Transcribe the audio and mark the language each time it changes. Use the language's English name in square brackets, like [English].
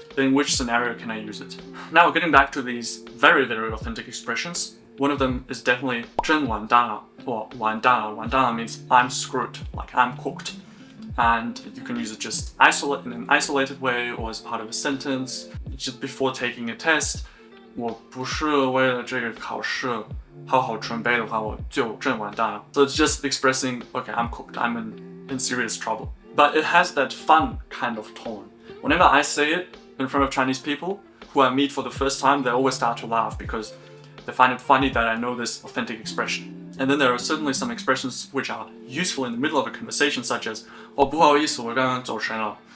[English] In which scenario can I use it? Now, getting back to these very, very authentic expressions, one of them is definitely [Chinese] 真完蛋了, [English] or [Chinese] 完蛋了. [English] 完蛋了 means I'm screwed, like I'm cooked. And you can use it just in an isolated way or as part of a sentence, just before taking a test. [Chinese] 我不是为了这个考试好好准备的话，我就真完蛋了. [English] So it's just expressing, okay, I'm cooked, I'm in serious trouble. But it has that fun kind of tone. Whenever I say it in front of Chinese people who I meet for the first time, they always start to laugh because they find it funny that I know this authentic expression. And then there are certainly some expressions which are useful in the middle of a conversation, such as [Chinese] 哦，不好意思，我刚刚走神了.